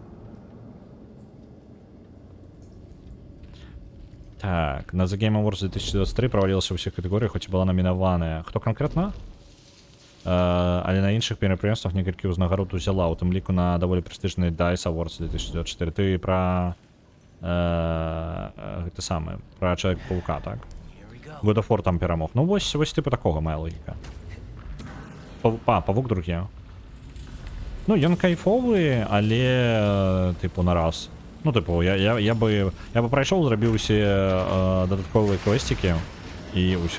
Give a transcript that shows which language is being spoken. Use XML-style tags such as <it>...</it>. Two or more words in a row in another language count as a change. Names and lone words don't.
<be>Так, на The Game Awards 2023 правалілася ў ўсіх катэгорыях, хоць і была намінаваная. Хто канкрэтна? Але на іншых мерапрыемствах некалькі ўзнагарод узяла, у тым ліку на даволі прэстыжны DICE Awards 2024. Ты пра гэта самае, пра Чалавека-паўка, так? God of War там перамог. Ну вось типу такога мая логіка. Павук другі. Ну, ён кайфовы, але типу на раз. Ну, типу, я бы прайшоў, зрабіў усе дадатковыя квесцікі і ўсё.</be>